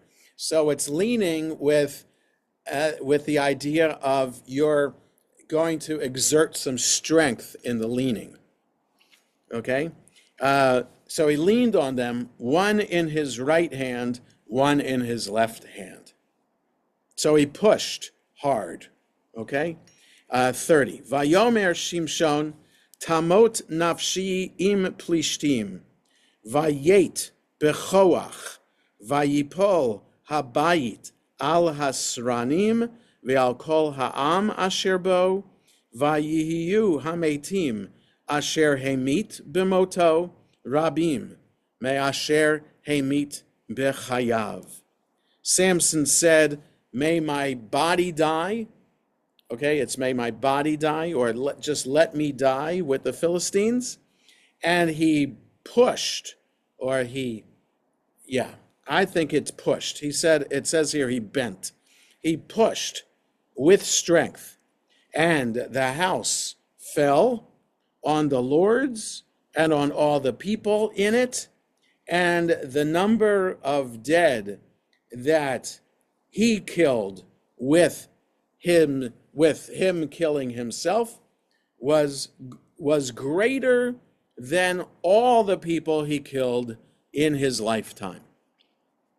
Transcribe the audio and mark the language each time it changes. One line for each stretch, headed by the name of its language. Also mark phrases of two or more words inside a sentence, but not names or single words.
English: So it's leaning with the idea of you're going to exert some strength in the leaning. Okay? So he leaned on them, one in his right hand, one in his left hand. So he pushed hard. Okay?
Hebrew: 30. ויאמר שמשון תמות נפשי עם פלשתים ויט בכח ויפל הבית על הסרנים ועל כל העם אשר בו ויהיו המתים אשר המית במותו רבים מאשר המית בחייו.
English: Samson said, may my body die. Okay, it's may my body die, or just let me die with the Philistines. And he pushed, I think it's pushed. He said, it says here he bent. He pushed with strength, and the house fell on the lords and on all the people in it, and the number of dead that he killed with him killing himself was greater than all the people he killed in his lifetime.